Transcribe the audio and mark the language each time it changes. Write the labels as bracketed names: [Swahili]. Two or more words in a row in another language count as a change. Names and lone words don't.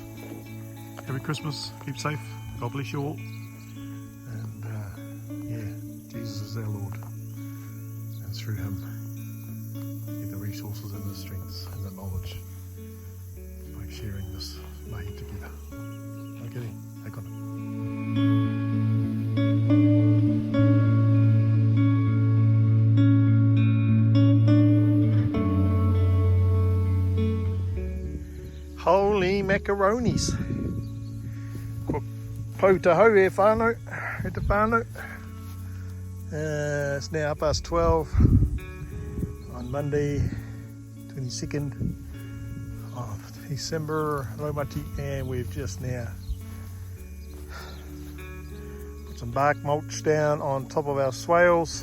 [English] Happy Christmas, keep safe, God bless you all. And yeah, Jesus is our Lord. And through him, get the resources and the strengths and the knowledge by sharing this mahi together. Okay then, [Māori] hei kona. [English] Holy macaronis. [Māori] Ko poutaho e whānau, e te whānau. [English] It's now 12:30 on Monday, 22nd of December, Raumati, and we've just now put some bark mulch down on top of our swales.